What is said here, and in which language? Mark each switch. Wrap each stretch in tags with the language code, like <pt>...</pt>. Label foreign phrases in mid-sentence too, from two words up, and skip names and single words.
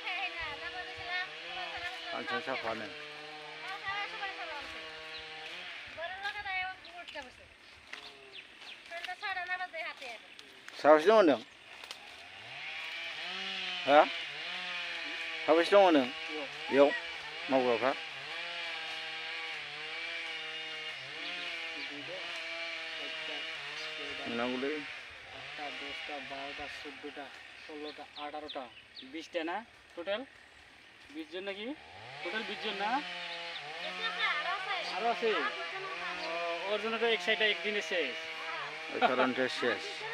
<brx>सानसेयावनो साफानो साबेसे दङ नों हा साबेसे दङ नों बेयाव मावग्राफ्रा मोनांगौलै</brx> <bn>8টা 10টা 12টা 14টা 16টা 18টা 20টা না টোটাল 20 জন নাকি টোটাল 20 জন না আরো আছে ওর জন্য তো এক সাইডে একদিনে শেষ ওই কারণটা শেষ</bn>